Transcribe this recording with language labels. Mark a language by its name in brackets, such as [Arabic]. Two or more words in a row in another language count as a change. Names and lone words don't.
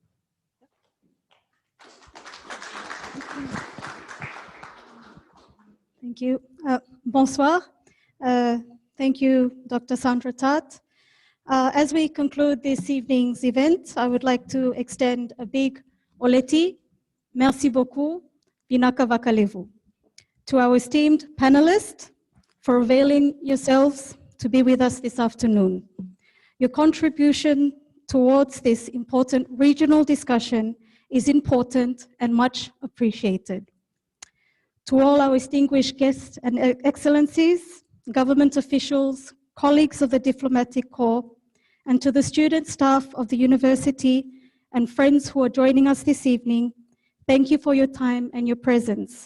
[English] Thank you. Bonsoir. Thank you, Dr. Sandra Tat. As we conclude this evening's event, I would like to extend a big oleti, [French] merci beaucoup, [Fijian] vinaka vakalevu, [English] to our esteemed panelists for availing yourselves to be with us this afternoon. Your contribution towards this important regional discussion is important and much appreciated. To all our distinguished guests and excellencies, government officials, colleagues of the Diplomatic Corps, and to the student staff of the university and friends who are joining us this evening, thank you for your time and your presence.